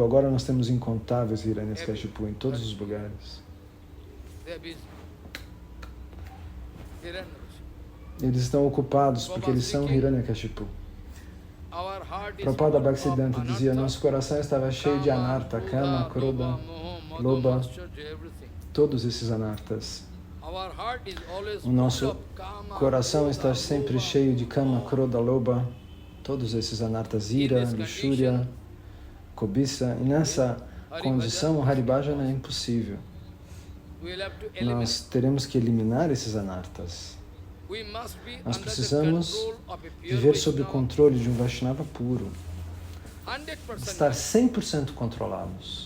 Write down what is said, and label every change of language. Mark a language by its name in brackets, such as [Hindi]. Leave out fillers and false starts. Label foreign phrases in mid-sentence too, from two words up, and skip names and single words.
[Portuguese] Agora nós temos incontáveis Hiranyakashipu em todos os lugares. Eles estão ocupados porque eles são Hiranyakashipu. Prabhupada Bhaktisiddhanta dizia, nosso coração estava cheio de [Sanskrit] अनर्थ, काम, क्रोध, लोभ, [Portuguese] todos esses anartas. O nosso coração está sempre cheio de [Sanskrit] काम, क्रोध, लोभ, [Portuguese] todos esses anartas, ira, luxúria, cobiça. E nessa condição, o Haribhajana é impossível. Nós teremos que eliminar esses anartas. Nós precisamos viver sob o controle de um Vaishnava puro, estar 100% controlados.